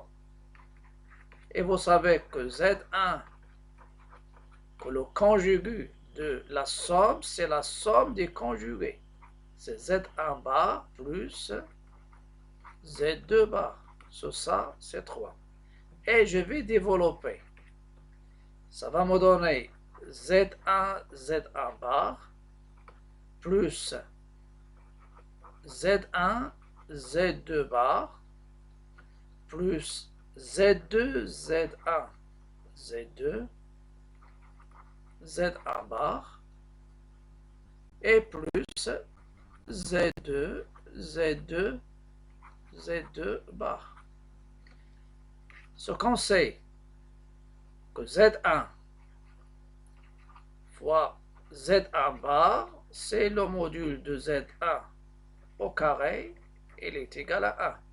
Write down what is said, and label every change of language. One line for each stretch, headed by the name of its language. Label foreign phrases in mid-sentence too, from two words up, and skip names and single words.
French: Et vous savez que Z1, que le conjugué de la somme, c'est la somme des conjugués. C'est Z1 bar plus Z2 bar. Sur ça, c'est 3. Et je vais développer. Ça va me donner Z1, Z1 bar plus Z1, Z2 bar plus Z2, Z1, Z2, Z1 bar et plus Z2, Z2, Z2 bar. Ce qu'on sait que Z1 fois Z1 bar, c'est le module de Z1 au carré, il est égal à 1.